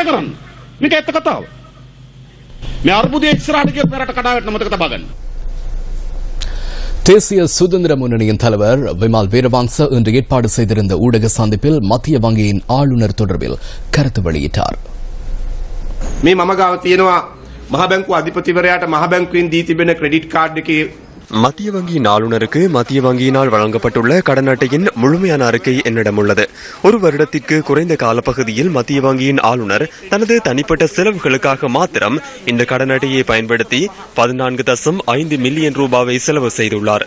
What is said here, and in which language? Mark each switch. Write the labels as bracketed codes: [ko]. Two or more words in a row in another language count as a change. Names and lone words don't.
[ta] தேசிய சுதந்திர முன்னணியின் தலைவர் விமல் வீரவங்ச இன்று ஏற்பாடு செய்திருந்த ஊடக சந்திப்பில் மத்திய வங்கியின் ஆளுநர் தொடர்பில் கருத்து வெளியிட்டார். [si] මහ බැංකුව අධිපතිවරයාට මහ බැංකුවෙන් දී තිබෙන [en] credit card [si] එකේ [ta] மத்திய வங்கியின் ஆளுநருக்கு மத்திய வங்கியினால் வழங்கப்பட்டுள்ள கடன் அட்டையின் முழுமையான அறிக்கை என்னிடம் உள்ளது. 1 வருடத்திற்கு குறைந்த காலப்பகுதியில் மத்திய வங்கியின் ஆளுநர் தனது தனிப்பட்ட செலவுகளுக்காக மாத்திரம் இந்த கடன் அட்டையை பயன்படுத்தி 14.5 மில்லியன் ரூபாவை செலவு செய்துள்ளார்.